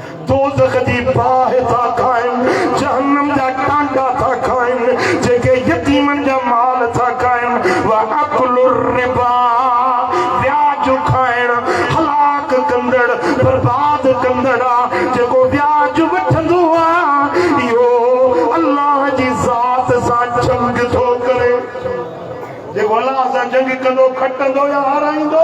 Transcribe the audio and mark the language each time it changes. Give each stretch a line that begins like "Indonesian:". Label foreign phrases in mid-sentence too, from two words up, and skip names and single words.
Sindhi: दोज़ख जी बाहि था खाइनि, जहन्नम जा टांगा था खाइनि, जेके यतीमनि जा माल था खाइनि।
Arabic: و أكل الربا,
Sindhi: व्याज खाइण हलाक कंदड़ बर्बाद कंदड़ आहे। जेको व्याज वठंदो आहे इहो अल्लाह जी ज़ात सां जंग थो करे। जेको अल्लाह सां जंग कंदो खटंदो या हाराईंदो?